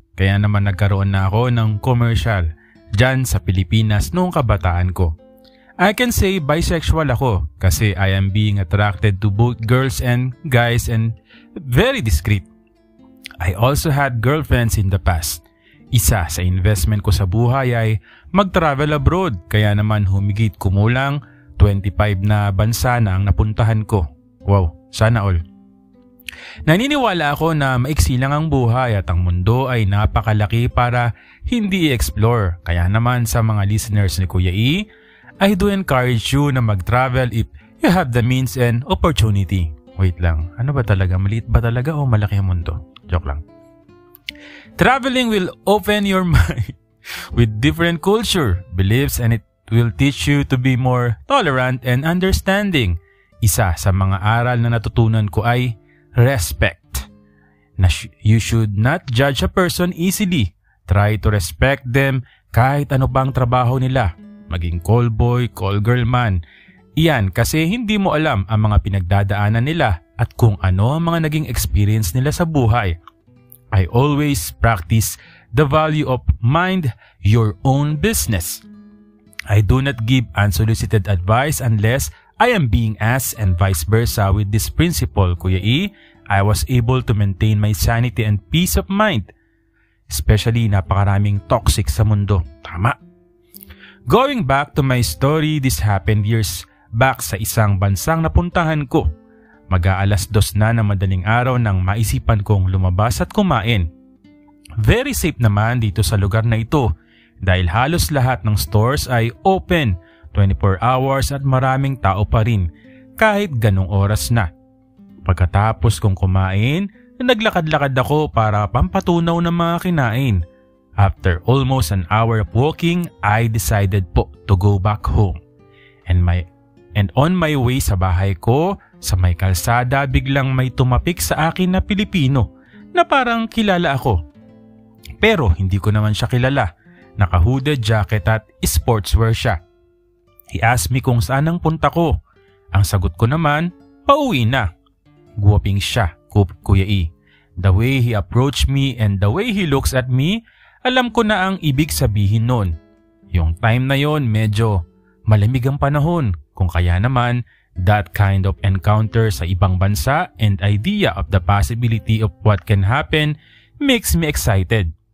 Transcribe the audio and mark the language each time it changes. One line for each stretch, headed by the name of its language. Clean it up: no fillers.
Filipino: Kaya naman nagkaroon na ako ng commercial dyan sa Pilipinas noong kabataan ko.
English: I can say bisexual
Filipino: ako kasi
English: I am being attracted to both girls and guys and very discreet. I also had girlfriends in the past.
Filipino: Isa sa investment ko sa buhay ay mag-travel abroad kaya naman humigit kumulang 25 na bansa na ang napuntahan ko. Wow, sana all. Naniniwala ako na maiksi lang ang buhay at ang mundo ay napakalaki para hindi i-explore. Kaya naman sa mga
English: listeners ni Kuya E, I do encourage you na mag-travel if you have the means and opportunity.
Filipino: Wait lang, ano ba talaga? Maliit ba talaga o malaki ang mundo? Joke lang.
English: Traveling will open your mind with different culture, beliefs, and it will teach you to be more tolerant and understanding.
Filipino: Isa sa mga aral na natutunan ko ay respect.
English: You should not judge a person easily. Try to respect them
Filipino: kahit ano bang trabaho nila. Maging call boy, call girl man. Iyan kasi hindi mo alam ang mga pinagdadaanan nila at kung ano ang mga naging experience nila sa buhay.
English: I always practice the value of mind your own business. I do not give unsolicited advice unless I am being asked and vice versa. With this principle, Kuya E, I was able to maintain my sanity and peace of mind. Especially
Filipino: napakaraming toxic sa mundo. Tama.
English: Going back to my story, this happened years back
Filipino: sa isang bansang napuntahan ko. Mag-aalas 2 na madaling araw nang maisipan kong lumabas at kumain. Very safe naman dito sa lugar na ito dahil halos lahat ng stores ay open 24 hours at maraming tao pa rin kahit ganong oras na. Pagkatapos kong kumain, naglakad-lakad ako para pampatunaw ng mga kinain.
English: After almost an hour of walking, I decided po to go back home. And on my way
Filipino: sa bahay ko, sa may kalsada biglang may tumapik sa akin na Pilipino na parang kilala ako. Pero hindi ko naman siya kilala. Naka-hooded jacket at sportswear siya.
English: He asked me
Filipino: kung saan ang punta ko. Ang sagot ko naman, pauwi na. Guwaping siya, Kuya E.
English: The way he approached me and the way he looks at me,
Filipino: alam ko na ang ibig sabihin nun. Yung time na yon medyo malamig ang panahon. Kung kaya naman,
English: that kind of encounter
Filipino: sa ibang bansa
English: and idea of the possibility of what can happen makes me excited.